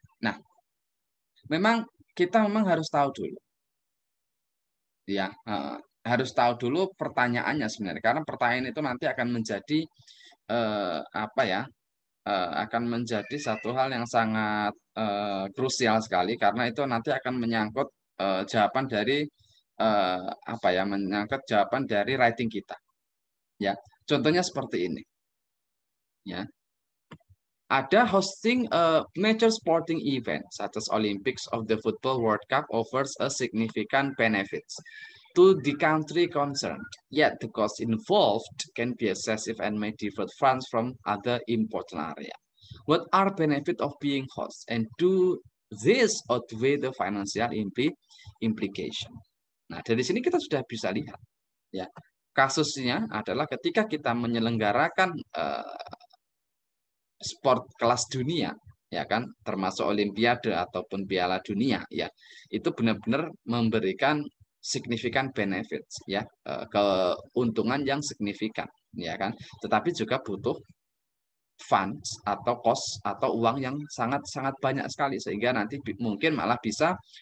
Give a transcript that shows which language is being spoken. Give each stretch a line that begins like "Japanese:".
Indonesian: Nah, memang kita memang harus tahu dulu ya, harus tahu dulu pertanyaannya sebenarnya, karena pertanyaan itu nanti akan menjadi apa ya, akan menjadi satu hal yang sangat krusial sekali, karena itu nanti akan menyangkut jawaban dari apa ya, menyangkut jawaban dari writing kita ya. Contohnya seperti ini ya.
English: Ada hosting a major sporting event such as Olympics of the Football World Cup offers a significant benefits to the country concerned. Yet the cost involved can be excessive and may divert funds from other important area. What are benefits of being host and do this outweigh the financial implication?
Indonesian: Nah, dari sini kita sudah bisa lihat ya. Kasusnya adalah ketika kita menyelenggarakan sport kelas dunia ya kan, termasuk olimpiade ataupun piala dunia ya, itu benar-benar memberikan signifikan benefits ya, keuntungan yang signifikan ya kan, tetapi juga butuh funds atau cost atau uang yang sangat-sangat banyak sekali, sehingga nanti mungkin malah bisa